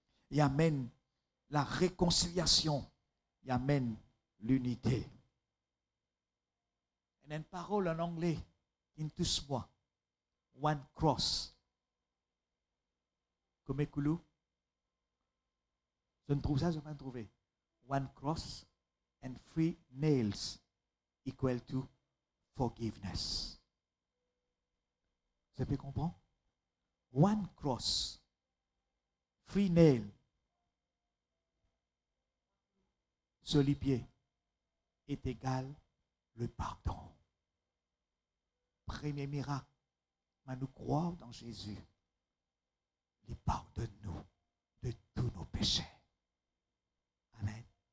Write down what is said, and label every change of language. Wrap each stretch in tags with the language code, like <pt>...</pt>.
<fr>Il amène la réconciliation. Il amène l'unité. Il y a une parole en anglais qui nous touche moi.</fr> <en>One cross.</en> <fr>Comme écoulou. Je ne trouve ça, je ne vais pas trouver.</fr> <en>One cross and 3 nails equal to forgiveness.</en> <fr>Vous avez compris?</fr> <en>One cross, 3 nails</en> <fr>sur les pieds est égal le pardon. Premier miracle, mais nous croyons dans Jésus. Il pardonne-nous de tous nos péchés. Amen.</fr>